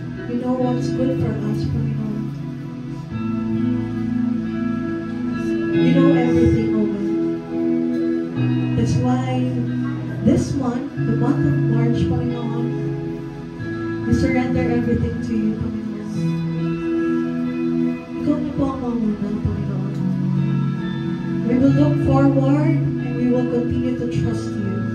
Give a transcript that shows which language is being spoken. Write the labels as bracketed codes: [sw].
[en] You know what's good for us, Panginoon. You know everything, oh God. That's why this month, the month of March, Panginoon, we surrender everything to you, Panginoon. [tl] Ikaw na po ang mamuna, Panginoon. [en] We will look forward and we will continue to trust you.